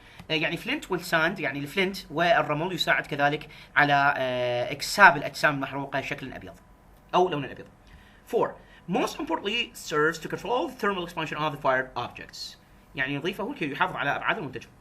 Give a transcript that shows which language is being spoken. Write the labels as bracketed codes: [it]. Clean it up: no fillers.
[ar] يعني فلنت والساند يعني الفلنت والرمل يساعد كذلك على إكساب الأجسام المحروقة شكل أبيض أو لون أبيض. [en] 4. Most importantly serves to control the thermal expansion of the fired objects. [ar] يعني نظيفه هو يحافظ على ابعاد المنتج.